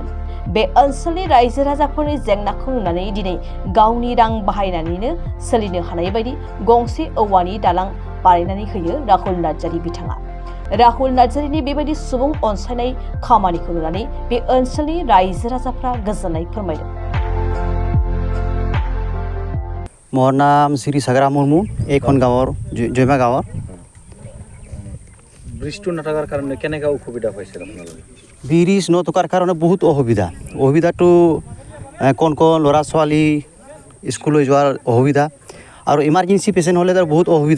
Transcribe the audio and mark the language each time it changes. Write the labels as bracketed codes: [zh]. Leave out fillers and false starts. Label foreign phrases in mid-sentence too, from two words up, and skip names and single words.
[brx] बे ओनसोलनि रायजो राजाफोरनि जेंनाखौ नुनानै दिनै गावनि रां बाहायनानैनो सोलिनो हानाय बायदि गंसे औवानि दालां बानायनानै होयो राहुल नार्जारि बिथाङा। राहुल नार्जारिनि बेबायदि सुबुं अनसायनाय खामानिखौ नुनानै बे ओनसोलनि रायजो राजाफ्रा गोजोननाय फोरमायदों। [as] মোৰ নাম শ্ৰী সাগৰা মুৰ্মু এইখন গাঁৱৰ জয়মা গাঁৱৰ। ব্ৰিজটো নথকাৰ কাৰণে কেনেকৈ অসুবিধা পাইছে আপোনালোকে? ব্ৰিজ নথকাৰ কাৰণে বহুত অসুবিধাটো কোন ল'ৰা ছোৱালী স্কুললৈ যোৱাৰ অসুবিধা আৰু [en] emergency patient [as] হ'লে তাৰ বহুত অসুবিধা।